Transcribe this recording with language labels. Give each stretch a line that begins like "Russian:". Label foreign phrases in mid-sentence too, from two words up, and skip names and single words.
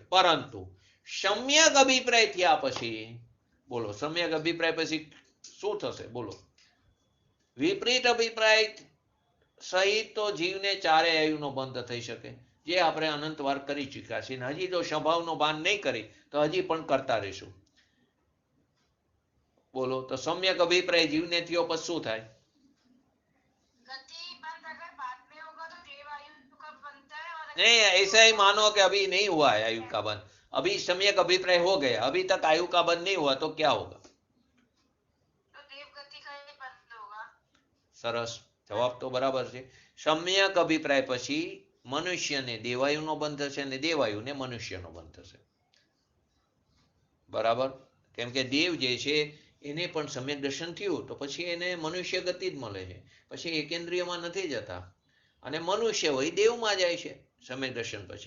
Gujarati: પરંતુ સમ્યક અભિપ્રાય થયા પછી, બોલો સમ્યક અભિપ્રાય પછી શું થશે, બોલો? વિપરીત અભિપ્રાય સહિત તો જીવને ચારે આયુનો બંધ થઈ શકે, જે આપણે અનંત વાર કરી ચૂક્યા છીએ, હજી જો સ્વભાવનો ભાન નહીં કરી તો હજી પણ કરતા રહીશું. બોલો, તો સમ્યક અભિપ્રાય જીવને થયો પર શું થાય?
Hindi: गति बंद अगर बाद में होगा तो देव आयु का बनता है, और नहीं, ऐसा ही मानो कि अभी नहीं हुआ है आयु का बंद, अभी सम्यक अभिप्राय हो गया, अभी तक आयु का बंद नहीं हुआ, तो क्या होगा? तो देव गति का ही बंद होगा.
Gujarati: સરસ, જવાબ તો બરાબર છે. સમ્યક અભિપ્રાય પછી મનુષ્યને દેવાયુનો બંધ થશે અને દેવાયુને મનુષ્યનો બંધ થશે. બરાબર, કેમ કે દેવ જે છે એને પણ સમ્યક દર્શન થયું તો પછી એને મનુષ્ય ગતિ જ મળે છે, પછી એકેન્દ્રિયમાં નથી જતા, અને મનુષ્ય હોય દેવમાં જાય છે સમ્યક દર્શન પછી.